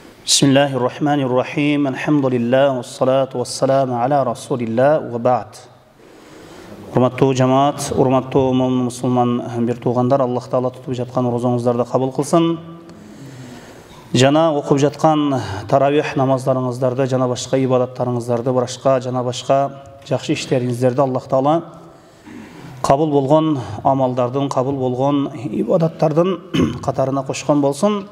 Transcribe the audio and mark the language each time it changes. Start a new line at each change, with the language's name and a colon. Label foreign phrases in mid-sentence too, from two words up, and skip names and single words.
Arabic: بسم الله الرحمن الرحيم. الحمد لله والصلاة والسلام على رسول الله وبعد.
Kyrgyz: Урматтуу жамаат, урматтуу мусулман бир туугандар, Аллах Таала тутуп жаткан розоңуздарды кабыл кылсын. Жана окуп жаткан таравих намаздарыңыздарды, жана башка ибадаттарыңыздарды, жана башка жакшы иштериңиздерди Аллах Таала кабыл болгон амалдардын, кабыл болгон ибадаттардын катарына кошкон болсун.